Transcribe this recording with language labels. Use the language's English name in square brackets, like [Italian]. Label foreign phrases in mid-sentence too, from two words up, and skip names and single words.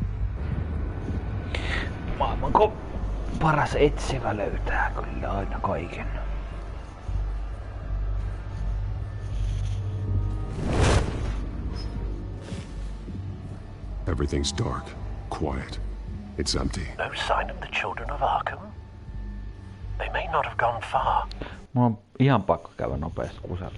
[Finnish] Maailmanko paras etsivä löytää kyllä aina kaiken. [English] Everything's dark, quiet. It's empty. No sign of the Children of Arkham? They may not have gone far. [Finnish] Mulla on ihan pakko käydä nopeasti kusella.